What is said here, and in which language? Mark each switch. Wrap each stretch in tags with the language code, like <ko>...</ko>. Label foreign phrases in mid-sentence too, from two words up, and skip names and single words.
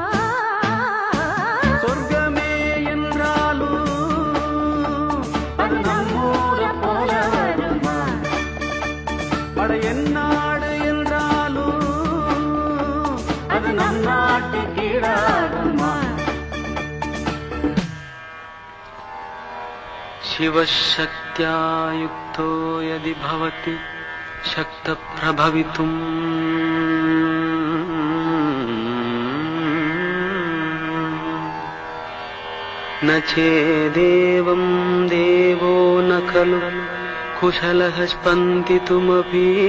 <ta>சொர்க்கமே என்றாலும் அது நம் ஊரை போல வருமா? என் நாடு என்றாலும் அது நம் நாட்டுக்கு ஈடாகுமா?</ta> <sa>शिवशक्त्या युक्तो यदि भवति शक्तप्रभवितुम् न चेदेवं देवो न खलु कुशलः स्पन्दितुमपि</sa>